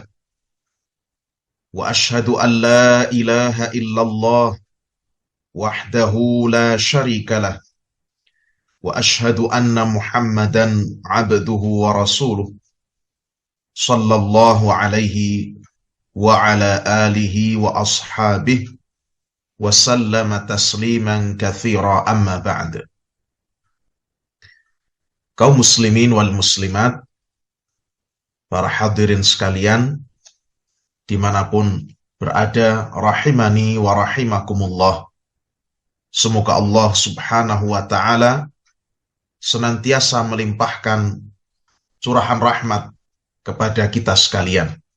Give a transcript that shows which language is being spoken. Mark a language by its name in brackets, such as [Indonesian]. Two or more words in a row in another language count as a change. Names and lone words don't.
[Arabic] وأشهد أن لا إله إلا الله وحده لا شريك له وأشهد أن محمدا عبده ورسوله صلى الله عليه وعلى آله وأصحابه وسلم تسليما كثيرا، أما بعد. [Indonesian] Kaum [Arabic] المسلمين والمسلمات, [Indonesian] para hadirin sekalian dimanapun berada, [Arabic] رحمني ورحمكم الله. [Indonesian] Semoga Allah [Arabic] سبحانه وتعالى [Indonesian] senantiasa melimpahkan curahan rahmat kepada kita sekalian.